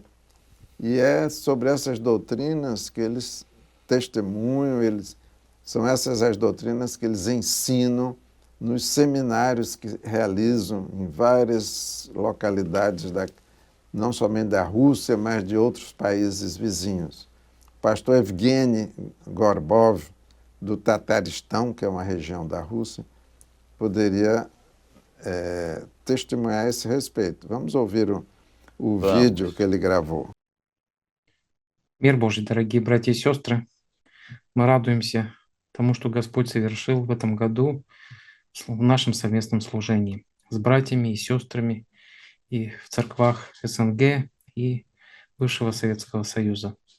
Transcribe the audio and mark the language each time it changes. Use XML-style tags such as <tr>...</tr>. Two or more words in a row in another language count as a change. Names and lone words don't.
<pt>E é sobre essas doutrinas que eles testemunham, são essas as doutrinas que eles ensinam nos seminários que realizam em várias localidades, não somente da Rússia, mas de outros países vizinhos. O pastor Evgeny Gorbov, do Tataristão, que é uma região da Rússia, poderia testemunhar a esse respeito. Vamos ouvir o vídeo que ele gravou.</pt> <ru>Мир Божий, дорогие братья и сестры, мы радуемся тому, что Господь совершил в этом году в нашем совместном служении с братьями и сестрами и в церквах СНГ и бывшего Советского Союза.</ru>